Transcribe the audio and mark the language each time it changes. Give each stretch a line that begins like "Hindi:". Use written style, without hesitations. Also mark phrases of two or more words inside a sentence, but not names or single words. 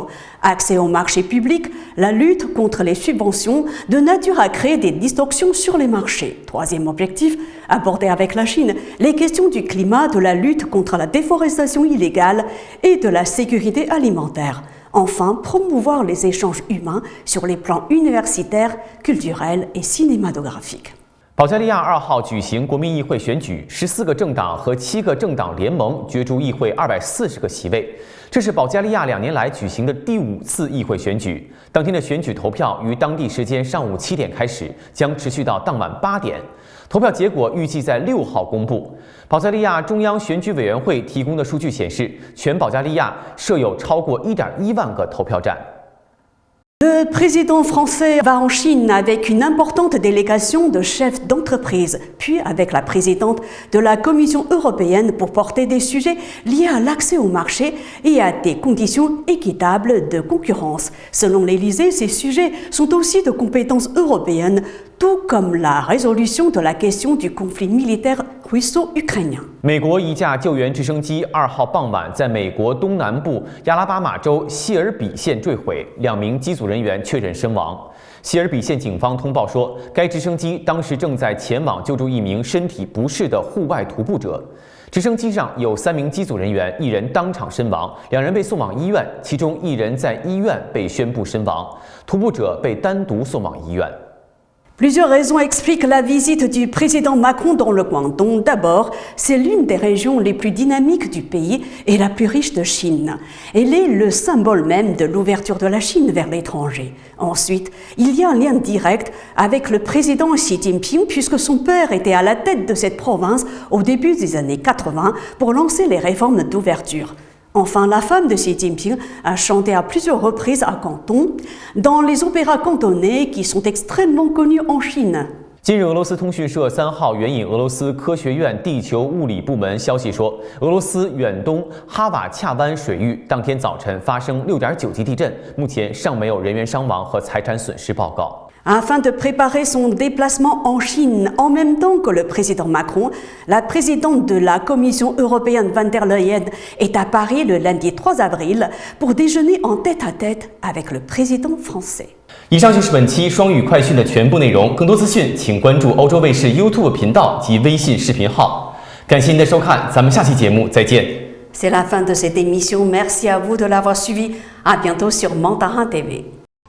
French: Accès au marché public, la lutte contre les subventions de nature à créer des distorsions sur les marchés. Troisième objectif, aborder avec la Chine les questions du climat, de la lutte contre la déforestation illégale et de la sécurité alimentaire. Enfin, promouvoir les échanges humains sur les plans universitaires, culturels et cinématographiques.
Chinese: 保加利亚2号举行国民议会选举，14个政党和7个政党联盟角逐议会240个席位。这是保加利亚2年来举行的第5次议会选举。当天的选举投票于当地时间上午7点开始，将持续到当晚8点。投票结果预计在6号公布。保加利亚中央选举委员会提供的数据显示，全保加利亚设有超过1.1万个投票站。
French: Le président français va en Chine avec une importante délégation de chefs d'entreprise, puis avec la présidente de la Commission européenne pour porter des sujets liés à l'accès au marché et à des conditions équitables de concurrence. Selon l'Élysée, ces sujets sont aussi de compétences européennes, tout comme la résolution de la question du conflit militaire russo-ukrainien.
Chinese: 美国一架救援直升机2号傍晚在美国东南部亚拉巴马州谢尔比县坠毁，2名机组人员确认身亡。谢尔比县警方通报说，该直升机当时正在前往救助一名身体不适的户外徒步者。直升机上有3名机组人员，1人当场身亡，2人被送往医院，其中1人在医院被宣布身亡，徒步者被单独送往医院。
French: Plusieurs raisons expliquent la visite du président Macron dans le Guangdong. D'abord, c'est l'une des régions les plus dynamiques du pays et la plus riche de Chine. Elle est le symbole même de l'ouverture de la Chine vers l'étranger. Ensuite, il y a un lien direct avec le président Xi Jinping puisque son père était à la tête de cette province au début des années 80 pour lancer les réformes d'ouverture. Enfin, la femme de Xi Jinping a chanté à plusieurs reprises à Canton, dans les opéras cantonais qui sont extrêmement connus en Chine.
Chinese: 今日俄罗斯通讯社3号援引俄罗斯科学院地球物理部门消息说，俄罗斯远东哈瓦恰湾水域当天早晨发生6.9级地震，目前尚没有人员伤亡和财产损失报告。
French: Afin de préparer son déplacement en Chine en même temps que le président Macron, la présidente de la Commission européenne von der Leyen est à Paris le lundi 3 avril pour déjeuner en tête-à-tête avec le président français.
Chinese: 以上就是本期双语快讯的全部内容。更多资讯，请关注欧洲卫视 YouTube 频道及微信视频号。感谢您的收看，咱们下期节目再见。
French: C'est la fin de cette émission. Merci à vous de l'avoir suivi. À bientôt sur Mandarin TV.